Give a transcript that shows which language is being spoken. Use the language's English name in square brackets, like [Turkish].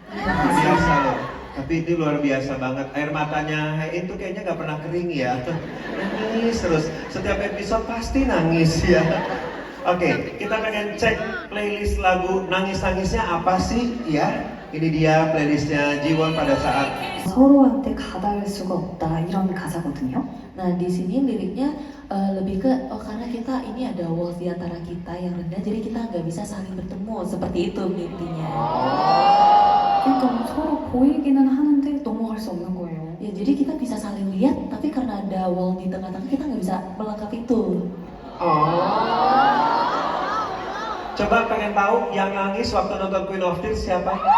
[Indonesian] Luar biasa loh. Tapi itu luar biasa banget. Air matanya Hae itu kayaknya gak pernah kering ya. Nangis terus. Setiap episode pasti nangis ya. Oke, kita pengen cek playlist lagu nangis-nangisnya apa sih ya. Ini dia playlistnya Ji Won pada saat [Korean] 서로한테 가닿을 수가 없다 이런 가사거든요. [Indonesian] Nah di sini liriknya lebih ke karena kita ini ada walls di antara kita yang rendah, jadi kita nggak bisa saling bertemu, seperti itu intinya. [Korean] 그러니까 서로 보이기는 하는데 넘어갈 수 없는 거예요. [Indonesian] Ya jadi kita bisa saling lihat, tapi karena ada wall di tengah-tengah kita nggak bisa melangkap itu. Coba pengen tahu yang nangis waktu nonton Queen of Tears siapa?